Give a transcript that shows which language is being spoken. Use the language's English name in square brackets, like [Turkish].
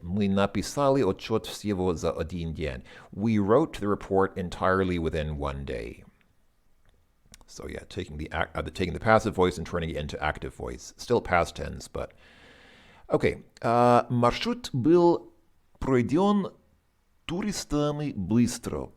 [Russian] Мы написали отчет всего за один день. [English] We wrote the report entirely within one day. So yeah, taking the passive voice and turning it into active voice. Still past tense, but okay. [Russian] Маршрут был пройден туристами быстро.